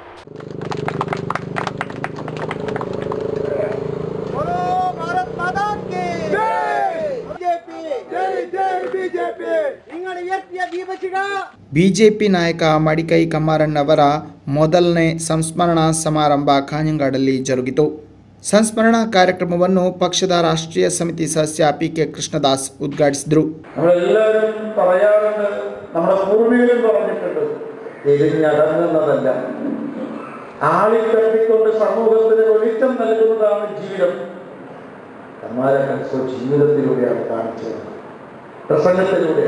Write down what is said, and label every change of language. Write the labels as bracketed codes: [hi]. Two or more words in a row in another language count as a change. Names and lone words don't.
[kn] ಬಿಜೆಪಿ ನಾಯಕ ಮಡಿಕೈ ಕಮ್ಮಾರನ್ ಅವರ ಮೊದಲನೇ ಸಂಸ್ಮರಣಾ ಸಮಾರಂಭ ಕಾಂಜಂಗಾಡಲ್ಲಿ ಜರುಗಿತು. ಸಂಸ್ಮರಣಾ ಕಾರ್ಯಕ್ರಮವನ್ನು ಪಕ್ಷದ ರಾಷ್ಟ್ರೀಯ ಸಮಿತಿ ಸದಸ್ಯ PK ಕೃಷ್ಣದಾಸ್ ಉದ್ಘಾಟಿಸಿದರು. [ml] നമ്മളെല്ലാവരും പറയാറുണ്ട്, നമ്മുടെ പൂർവികരും പറഞ്ഞിട്ടുണ്ട്, എരിഞ്ഞടങ്ങുന്നതല്ല, ആളിക്കത്തിക്കൊണ്ട് സമൂഹത്തിന് വെളിച്ചം നൽകുന്നതാണ് ജീവിതം. കമ്മാരൻ ജീവിതത്തിലൂടെയാണ് കാണിച്ചത്, പ്രസംഗത്തിലൂടെ.